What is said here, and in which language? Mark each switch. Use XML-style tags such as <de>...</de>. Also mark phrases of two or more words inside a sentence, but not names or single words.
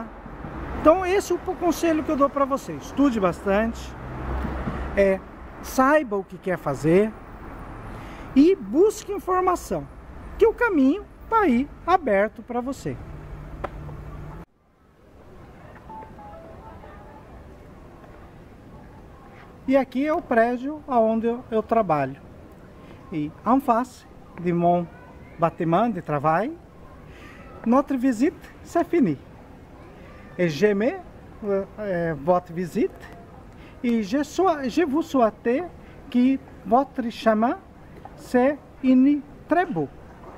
<pt>Então esse é o conselho que eu dou para você. Estude bastante, saiba o que quer fazer e busque informação, que o caminho está aí aberto para você. E aqui é o prédio onde eu trabalho.</pt> <fr>E en face de mon bâtiment de travail, notre visite c'est fini. Et j'aimais votre visite et je vous souhaite que votre chemin c'est très beau.</fr>